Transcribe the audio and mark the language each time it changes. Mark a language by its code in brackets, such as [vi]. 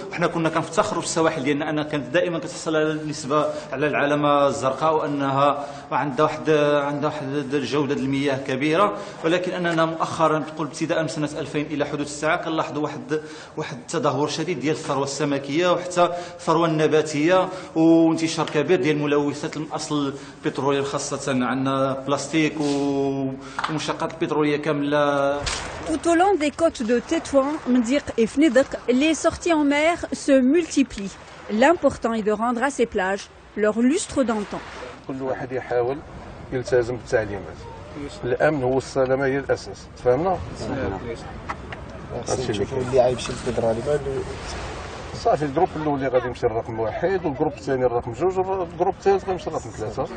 [ar] وحنا كنا كنفتخروا في السواحل ديالنا انها كانت دائما كتحصل على النسبه على العلامه الزرقاء وانها عندها واحد جوده المياه كبيره ولكن اننا مؤخرا تقول ابتداء من سنه 2000 الى حدود الساعه كنلاحظوا واحد التدهور شديد ديال الثروة السمكية وحتى الثروة النباتية، وانتشار كبير ديال ملوثات الأصل البترولي، خاصة عندنا بلاستيك ومشتقات البترولية كاملة. [fr] Tout au long des côtes de Tétouan, Mdirk et Fnédek, les sorties en mer se multiplient. L'important est de rendre à ces plages leur lustre d'antan. [ar] كل واحد يحاول يلتزم بالتعليمات. الامن هو السلامه هي الاساس، تفهمنا؟ نشوفوا اللي عايش الفيدرالي صافي الجروب الاولي غادي يمشي الرقم 1 والجروب الثاني الرقم 2 والجروب الثالث غيمشي الرقم 3.